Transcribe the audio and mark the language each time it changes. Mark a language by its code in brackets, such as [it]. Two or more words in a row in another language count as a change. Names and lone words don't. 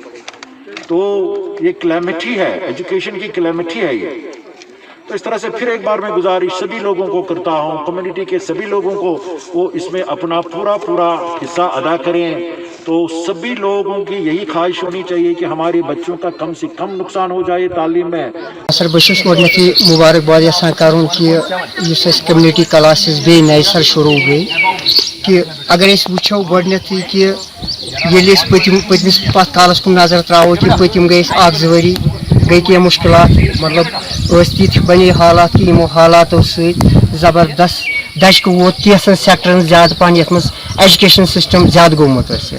[ur] تو یہ کلیمٹی ہے، ایجوکیشن کی کلیمٹی ہے یہ. تو اس طرح سے پھر ایک بار میں گزارش سبھی لوگوں کو کرتا ہوں، کمیونٹی کے سبھی لوگوں کو وہ اس میں اپنا پورا حصہ ادا کریں. تو سبھی لوگوں کی یہی خواہش ہونی چاہیے کہ ہمارے بچوں کا کم سے کم نقصان ہو جائے تعلیم میں. [ks] سر بہت گۄڈنیتھٕے مبارکباد یژھان کرُن کہ یُس اَسہِ [en] community classes [ks] بیٚیہِ نَیہِ سر شروع گٔے کہ اگر أسۍ وٕچھو گۄڈنیتھٕے کہ ییٚلہِ أسۍ پٔتمِس پتھ کالس کُن نظر تراوو کہ پٔتِم گٔے أسۍ 1-2 ؤری گٔے کینٛہہ مُشکلات، مطلب ٲسۍ تِتھۍ بنے حالات کہ یِمو حالاتو سۭتۍ زبردست دھچکہٕ ووت کینٛژن سیکٹرن زیادٕ پہن یتھ منٛز [en] education system [ks] زیادٕ گوٚو مُتٲثر.